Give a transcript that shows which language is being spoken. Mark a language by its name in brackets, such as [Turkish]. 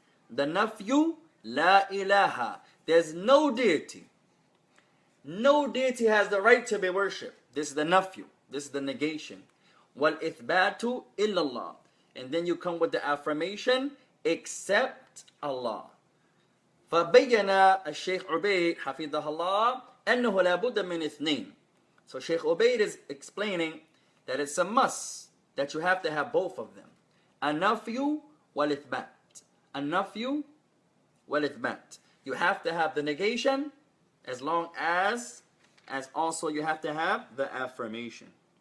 [English] The nafyu, la ilaha. There's no deity. No deity has the right to be worshipped. This is the nafyu. This is the negation. Wal ithbatu illallah. And then you come with the affirmation, except Allah. [Arabic] فبين الشيخ عبيد حفظه الله أنه لا بد من اثنين. [English] So Sheikh Ubayd is explaining that it's a must that you have to have both of them. [Arabic] النفي والإثبات. النفي والإثبات. [English] You have to have the negation as long as also you have to have the affirmation.